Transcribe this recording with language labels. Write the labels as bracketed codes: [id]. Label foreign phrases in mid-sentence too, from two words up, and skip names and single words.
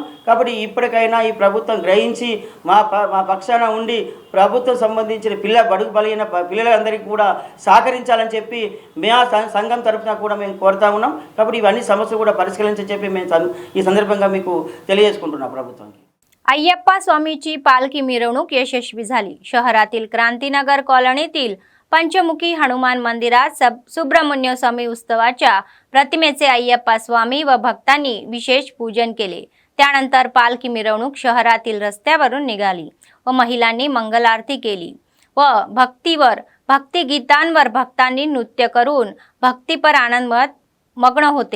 [te] కాబట్టి ఇప్పటికైనా ఈ ప్రభుత్వం గ్రహించి మా పక్షాన ఉండి ప్రభుత్వం సంబంధించిన బడుగు బలైన పిల్లలందరికీ కూడా సహకరించాలని చెప్పి మేము సంఘం తరఫున కూడా మేము కోరుతా ఉన్నాం. కాబట్టి ఇవన్నీ సమస్యలు కూడా పరిష్కరించని చెప్పి మేము ఈ సందర్భంగా మీకు తెలియజేసుకుంటున్నాం ప్రభుత్వానికి. [mr] अय्यप्पा स्वामीची पालखी मिरवणूक यशस्वी झाली. शहरातील क्रांतीनगर कॉलनीतील पंचमुखी हनुमान मंदिरात सुब्रह्मण्य स्वामी उत्सवाच्या प्रतिमेचे अय्यप्पा स्वामी व भक्तांनी विशेष पूजन केले. त्यानंतर पालखी मिरवणूक शहरातील रस्त्यावरून निघाली व महिलांनी मंगल आरती केली व भक्तिगीतांवर भक्तांनी नृत्य करून भक्तीपर आनंदात मग्न होते.